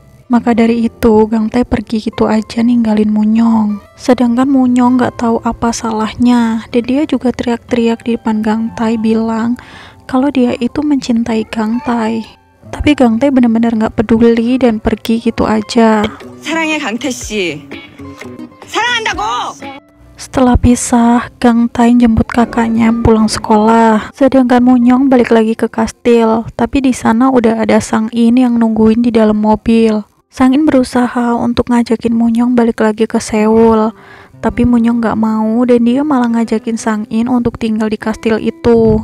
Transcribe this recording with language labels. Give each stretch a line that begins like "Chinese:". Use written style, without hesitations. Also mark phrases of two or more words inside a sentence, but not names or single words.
Indonesian: Maka dari itu Gang Tae pergi gitu aja ninggalin Munyong. Sedangkan Munyong gak tahu apa salahnya, dan dia juga teriak-teriak di depan Gang Tae bilang kalau dia itu mencintai Gang Tae. Tapi Gang Tae benar-benar gak peduli dan pergi gitu aja.
Korean: 사랑해 강태 씨. 사랑한다고.
Indonesian: Setelah pisah, Gang Tae jemput kakaknya pulang sekolah. Sedangkan Munyong balik lagi ke kastil. Tapi di sana udah ada Sang In yang nungguin di dalam mobil. Sang In berusaha untuk ngajakin Munyong balik lagi ke Seoul. Tapi Munyong gak mau dan dia malah ngajakin Sang In untuk tinggal di kastil itu.